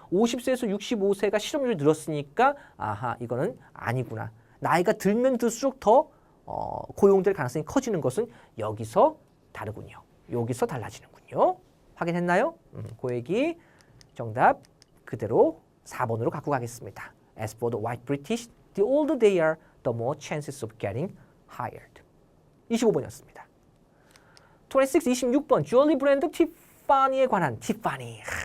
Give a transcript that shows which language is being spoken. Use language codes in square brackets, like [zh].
[ko] 50세에서 65세가 실업률이 늘었으니까 아하, 이거는 아니구나. 나이가 들면 들수록 더 고용될 가능성이 커지는 것은 여기서 다르군요. 여기서 달라지는군요. 확인했나요? 그 얘기 정답 그대로 4번으로 갖고 가겠습니다. [en] As for the white British, the older they are, the more chances of getting hired. [ko] 25번이었습니다. 26번 주얼리 브랜드 티파니에 관한 티파니.